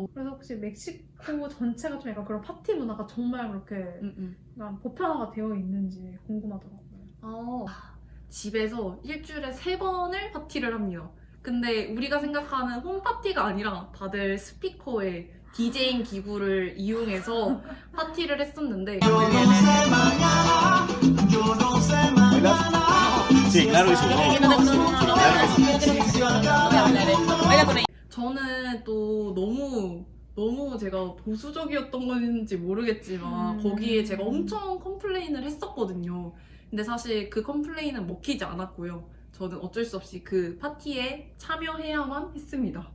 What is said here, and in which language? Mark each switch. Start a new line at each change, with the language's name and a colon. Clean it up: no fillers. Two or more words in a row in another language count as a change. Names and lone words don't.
Korean: 그래서 혹시 멕시코 전체가 좀 약간 그런 파티 문화가 정말 그렇게 약간 보편화가 되어 있는지 궁금하더라고요. 집에서 일주일에 3번을 파티를 합니다. 근데 우리가 생각하는 홈파티가 아니라 다들 스피커에 디제잉 기구를 이용해서 파티를 했었는데
Spanish: Sí, claro que sí. Claro que sí.
Korean: 저는 또 너무 제가 보수적이었던 건지 모르겠지만 거기에 제가 엄청 컴플레인을 했었거든요. 근데 사실 그 컴플레인은 먹히지 않았고요. 저는 어쩔 수 없이 그 파티에 참여해야만 했습니다.